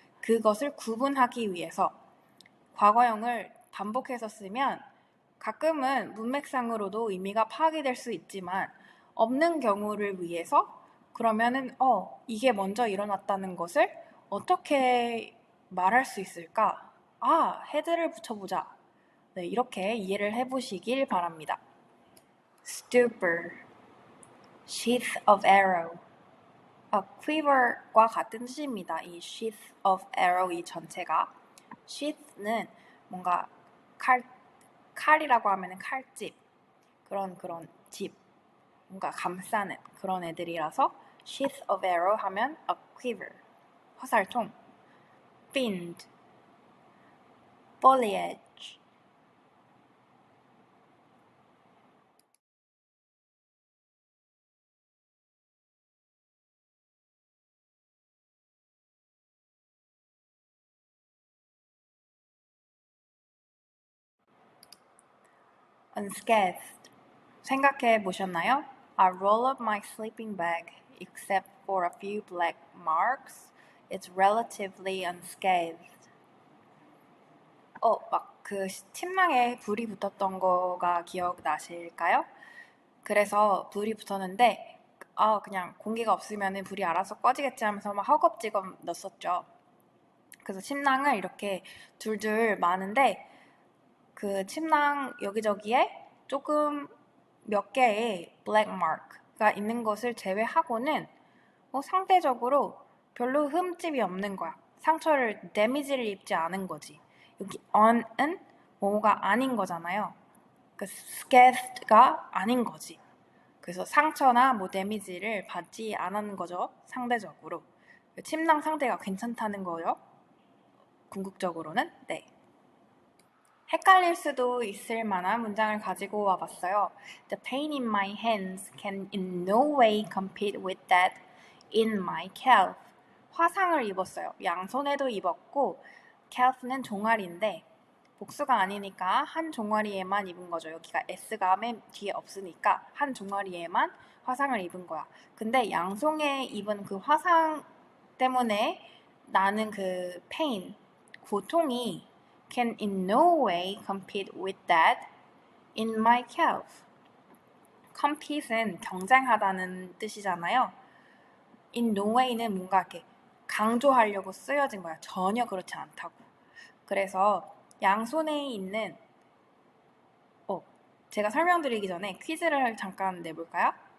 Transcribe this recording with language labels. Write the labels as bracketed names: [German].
[Korean] 그것을 구분하기 위해서 과거형을 반복해서 쓰면 가끔은 문맥상으로도 의미가 파악이 될 수 있지만 없는 경우를 위해서 그러면은 이게 먼저 일어났다는 것을 어떻게 말할 수 있을까? 헤드를 붙여보자. 네, 이렇게 이해를 해보시길 바랍니다. Stupor, sheath of arrow, quiver과 같은 뜻입니다. 이 sheath of arrow 이 전체가 sheath는 뭔가 칼이라고 하면은 칼집 그런 집 뭔가 감싸는 그런 애들이라서 sheath of arrow 하면 a quiver 화살통 [English] find foliage unscathed [Korean] 생각해 보셨나요? [English] I roll up my sleeping bag except for a few black marks. It's relatively unscathed. [Korean] 막 그 침낭에 불이 붙었던 거가 기억나실까요? 그래서 불이 붙었는데 그냥 공기가 없으면 불이 알아서 꺼지겠지 하면서 막 허겁지겁 넣었었죠. 그래서 침낭을 이렇게 둘둘 마는데 그 침낭 여기저기에 조금 몇 개의 black mark가 있는 것을 제외하고는 상대적으로 별로 흠집이 없는 거야. 상처를 데미지를 입지 않은 거지. 여기 on은 뭐가 아닌 거잖아요. 그 scathed가 아닌 거지. 그래서 상처나 뭐 데미지를 받지 않았는 거죠. 상대적으로. 침낭 상태가 괜찮다는 거요. 궁극적으로는. 네. 헷갈릴 수도 있을 만한 문장을 가지고 와봤어요. [English] The pain in my hands can in no way compete with that in my calf. [Korean] 화상을 입었어요. 양손에도 입었고 calf는 종아리인데 복수가 아니니까 한 종아리에만 입은 거죠. 여기가 S가 맨 뒤에 없으니까 한 종아리에만 화상을 입은 거야. 근데 양손에 입은 그 화상 때문에 나는 그 pain, 고통이 [English] can in no way compete with that in my calf. [Korean] compete는 경쟁하다는 뜻이잖아요. in no way는 뭔가 이렇게 강조하려고 쓰여진 거야. 전혀 그렇지 않다고. 그래서 양손에 있는 제가 설명드리기 전에 퀴즈를 잠깐 내볼까요?